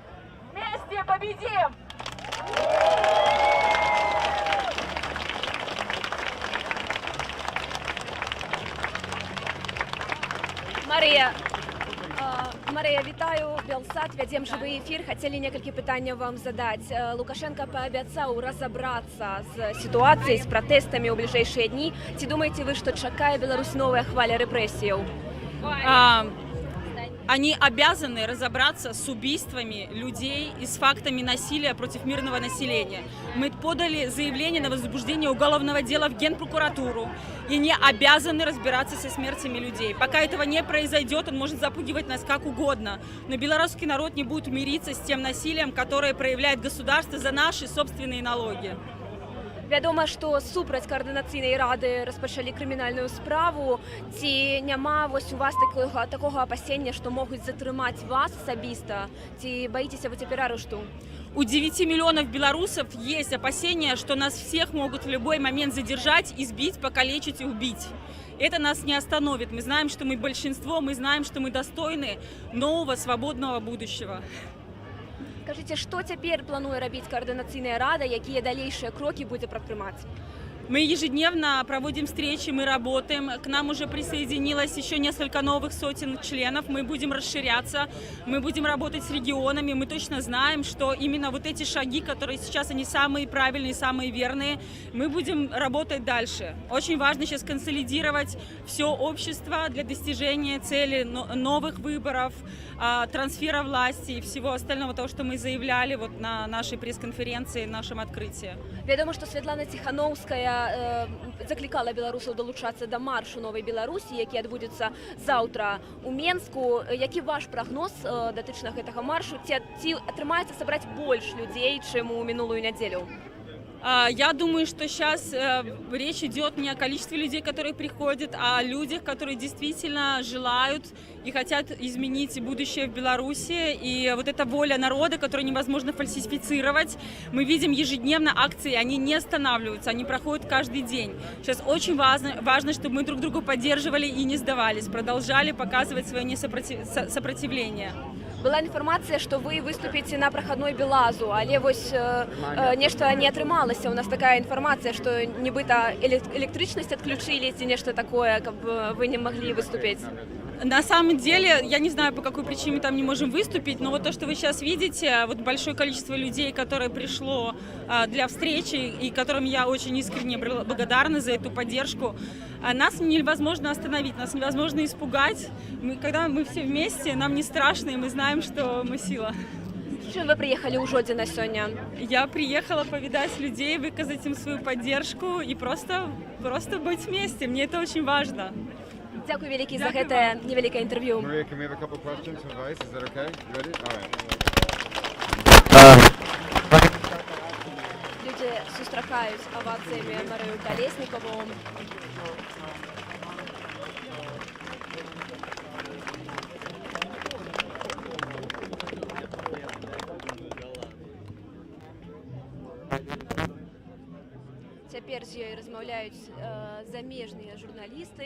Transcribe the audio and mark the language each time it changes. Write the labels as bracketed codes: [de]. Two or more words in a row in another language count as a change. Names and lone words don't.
[ru] Вместе победим! [be] Марыя, вітаю, Белсат, вядзем жывы эфір. Хацелі некалькі пытанняў вам задаць. Лукашенко паабяцаў разабрацца з сітуацыяй, з пратэстамі ў бліжэйшыя дні. Ці думаеце вы, што чакае Беларусь новая хваля рэпрэсіяў? [ru] Они обязаны разобраться с убийствами людей и с фактами насилия против мирного населения. Мы подали заявление на возбуждение уголовного дела в Генпрокуратуру, и они обязаны разбираться со смертями людей. Пока этого не произойдет, он может запугивать нас как угодно, но белорусский народ не будет мириться с тем насилием, которое проявляет государство за наши собственные налоги. [be] Вядома, што супраць каардынацыйнай рады распачалі крымінальную справу. Ці няма вось у вас такога апасення, што могуць затрымаць вас асабіста? Ці баіцеся вы цяпер арышту? [ru] У 9 миллионов белорусов есть опасения, что нас всех могут в любой момент задержать, избить, покалечить и убить. Это нас не остановит. Мы знаем, что мы большинство, мы знаем, что мы достойны нового свободного будущего. Скажите, что теперь [be] планует рабіць каардынацыйная рада, якія далейшыя крокі будзе прадпрымаць? [ru] Мы ежедневно проводим встречи, мы работаем. К нам уже присоединилось еще несколько новых сотен членов. Мы будем расширяться, мы будем работать с регионами. Мы точно знаем, что именно вот эти шаги, которые сейчас, они самые правильные, самые верные, мы будем работать дальше. Очень важно сейчас консолидировать все общество для достижения цели новых выборов, трансфера власти и всего остального, того, что мы заявляли вот на нашей пресс-конференции, нашем открытии. [be] Вядома, што Святлана Ціхановская заклікала беларусаў далучацца да маршу Новай Беларусі, які адбудзецца заўтра у Менску. Які ваш прагноз датычна гэтага маршу? Ці атрымаецца сабраць больш людзей, чым у мінулую нядзелю? [ru] Я думаю, что сейчас речь идет не о количестве людей, которые приходят, а о людях, которые действительно желают и хотят изменить будущее в Беларуси. И вот эта воля народа, которую невозможно фальсифицировать. Мы видим ежедневно акции, они не останавливаются, они проходят каждый день. Сейчас очень важно, чтобы мы друг друга поддерживали и не сдавались, продолжали показывать свое сопротивление. [be] Была інфармацыя, што вы выступіце на прахадной Белазу, але вось нешта не атрымалася. У нас такая інфармацыя, што нібыта электрычнасць адключылі ці нешта такое, каб вы не маглі выступіць. [ru] На самом деле, я не знаю, по какой причине мы там не можем выступить, но вот то, что вы сейчас видите, вот большое количество людей, которое пришло для встречи, и которым я очень искренне благодарна за эту поддержку, нас невозможно остановить, нас невозможно испугать. Когда мы все вместе, нам не страшно, и мы знаем, что мы сила. [be] С чым вы приехали ў Жодзіна сёння? [ru] Я приехала повидать людей, выказать им свою поддержку и просто быть вместе. Мне это очень важно. [be] Дзякуй вялікі за гэтае невялікае інтэрв'ю. Людзі сустракаюць авацыямі Марыю Калеснікаву. Цяпер з ёй размаўляюць замежныя журналісты.